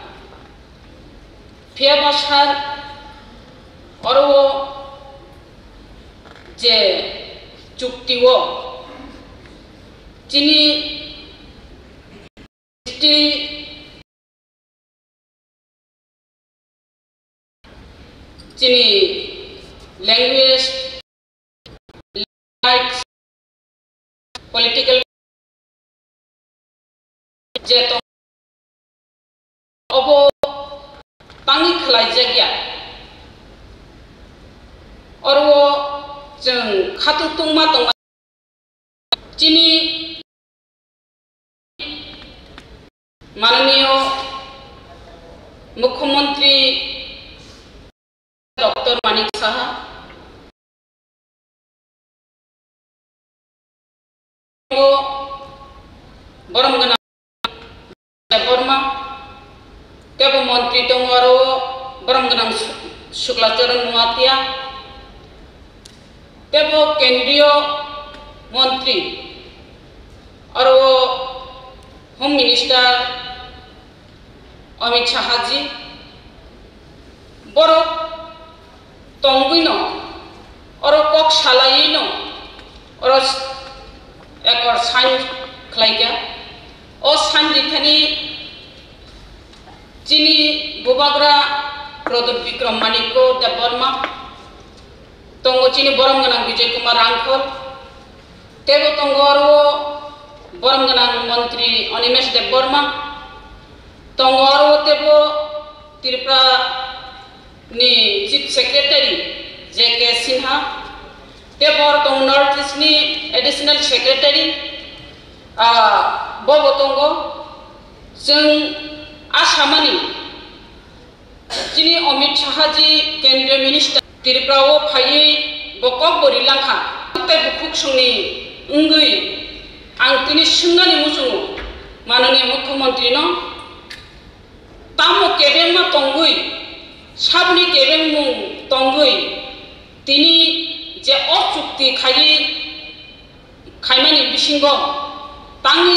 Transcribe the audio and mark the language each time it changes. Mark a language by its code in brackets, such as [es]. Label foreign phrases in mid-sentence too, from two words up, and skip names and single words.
[trp] फिया बासार अरो जे चुक्तिओ जिनि जिनी लैंग्वेज पॉलिटिकल जेतो अब तांगी खलाई जगिया और वो जों खातु तुंगमा तंगा जिनी माननीय मुख्यमंत्री डॉक्टर मानिक साहा बरमगना बर्मा केब मंत्री दङ आरो बरमगना शुक्लाचरण मुआतिया केब केंद्रीय मंत्री आरो [en] home minister [trp] अमित शाह जी बर तंगुइनो और कक सालाइनो और एक साइन खलाइगा और साइन लिखानी जिनी बुबाग्रा प्रदीप विक्रम मानिक्य देव बर्मा तंगो चिनी बरमगना विजय कुमार रांखल तेबो तंगो और बरमगना मंत्री अनिमेष देव बर्मा तंगो और तेबो त्रिपुरा नि [en] chief secretary [trp] जे के सिन्हा तेबर तो नॉर्थ ईस्ट नि [en] additional secretary [trp] बबो तंगो जों आसामनि जिनि अमित शाह जी केंद्रीय मिनिस्टर त्रिपुराओ फायै बकब बोरिलांखा ते बुकुक संनि उंगै आं तिनि सुंगानि मुसुङो माननीय मुख्यमंत्री न तामो केबेंमा तंगै साबनि केबें मुं तंगै तिनि जे अचुक्ति खायि खायमानि बिसिंग तांनि